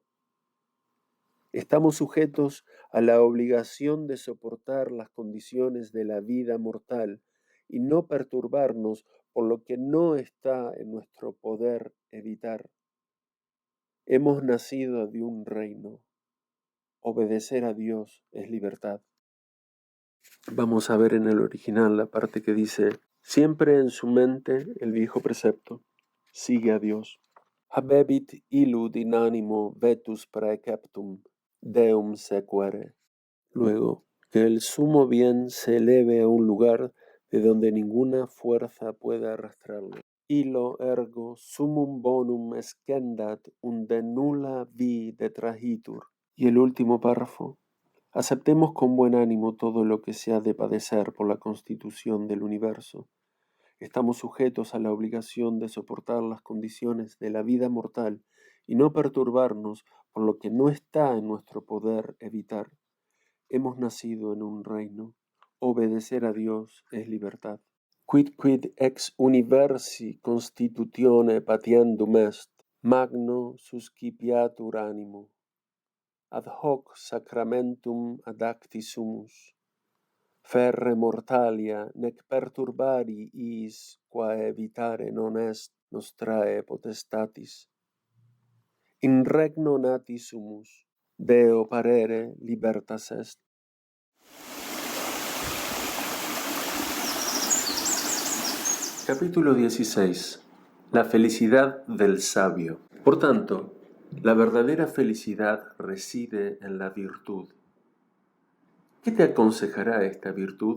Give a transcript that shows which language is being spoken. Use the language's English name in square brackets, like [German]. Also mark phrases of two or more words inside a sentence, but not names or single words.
[Spanish] Estamos sujetos a la obligación de soportar las condiciones de la vida mortal y no perturbarnos por lo que no está en nuestro poder evitar. Hemos nacido de un reino. Obedecer a Dios es libertad. Vamos a ver en el original la parte que dice: siempre en su mente el viejo precepto: sigue a Dios. [Latin] Habebit illud in animo vetus praeceptum, Deum sequere. [Spanish] Luego, que el sumo bien se eleve a un lugar de donde ninguna fuerza pueda arrastrarlo. [Latin] Illo ergo summum bonum escendat unde nulla vi detrahitur. [Spanish] Y el último párrafo: aceptemos con buen ánimo todo lo que se ha de padecer por la constitución del universo. Estamos sujetos a la obligación de soportar las condiciones de la vida mortal y no perturbarnos por lo que no está en nuestro poder evitar. Hemos nacido en un reino. Obedecer a Dios es libertad. [Latin] Quid ex universi constitutione patiendum est, magno suscipiatur animo. Ad hoc sacramentum adacti sumus, ferre mortalia nec perturbari is quae evitare non est nostrae potestatis. In regno nati sumus, Deo parere libertas est. [Spanish] Capítulo 16. La felicidad del sabio. Por tanto, la verdadera felicidad reside en la virtud. ¿Qué te aconsejará esta virtud?